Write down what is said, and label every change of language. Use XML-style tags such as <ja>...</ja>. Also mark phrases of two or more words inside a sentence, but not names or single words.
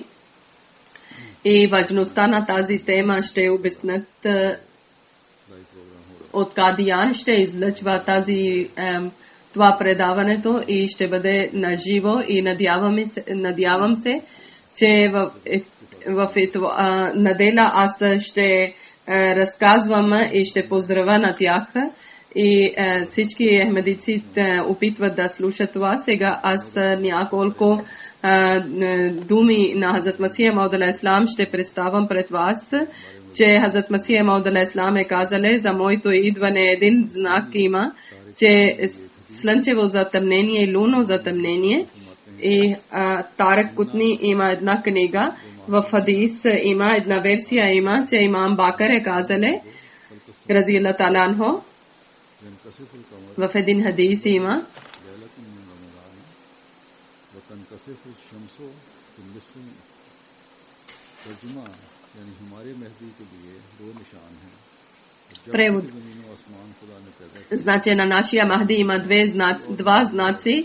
<bg>И важността на тази тема ще обяснят от Кадиян, ще излъчва това предаването и ще бъде на живо и надявам се, че в неделя аз ще разказвам и ще поздравя на тях. И всички ахмедици опитват да слушат това. Сега аз няколко думи на Хазрат Масих Мауд</bg> <ar>عليه السلام</ar> <bg>ще представям пред вас, че Хазрат Масих Мауд</bg> <ar>عليه السلام</ar> <bg>е казале, за моето идване един знак има, че слънчево затъмнение и луно затъмнение. И Тарак Кутни има една книга, в хадис има една версия, има, че имам Бакър е казале,</bg> <ar>رضي الله تعالى عنه,</ar> <bg>в един хадис има, превод. Значи на нашия Махди има два знаци.</bg>